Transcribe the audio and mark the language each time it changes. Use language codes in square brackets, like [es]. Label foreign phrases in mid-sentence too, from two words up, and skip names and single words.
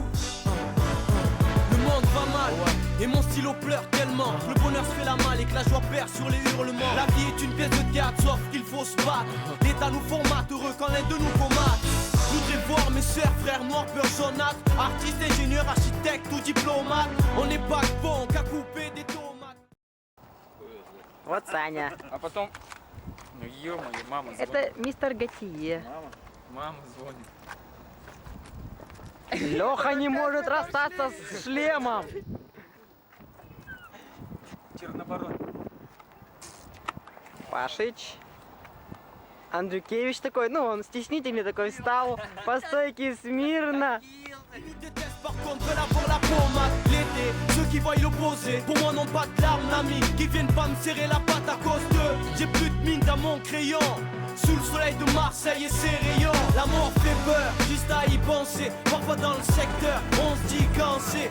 [fr] Le monde va mal, et mon stylo pleure tellement que le bonheur se fait la malle et que la joie perd sur les hurlements. La vie est une pièce de théâtre, sauf qu'il faut se battre. L'État nous formate, heureux quand l'un de nous commate. Je voudrais voir mes sœurs, frères noirs, peurs jaunâtres. Artistes, ingénieurs, architectes ou diplomates. On n'est pas bon qu'à couper des tomates. [ru] Вот Саня. А потом, ну ё-моё, мама звонит. Это мистер Готье. Мама звонит. Леха не может расстаться с шлемом. Чернобород. Пашич. Андрюкевич такой, ну он стеснительный такой встал, по стойке смирно. [fr] Ils nous détestent par contre, veulent avoir la pommade. L'été, ceux qui voient l'opposé, pour moi n'ont pas de larmes d'amis, qui viennent pas me serrer la patte à cause d'eux. J'ai plus de mine dans mon crayon, sous le soleil de Marseille et ses rayons. La mort fait peur, juste à y penser. Parfois dans le secteur, on se dit quand c'est.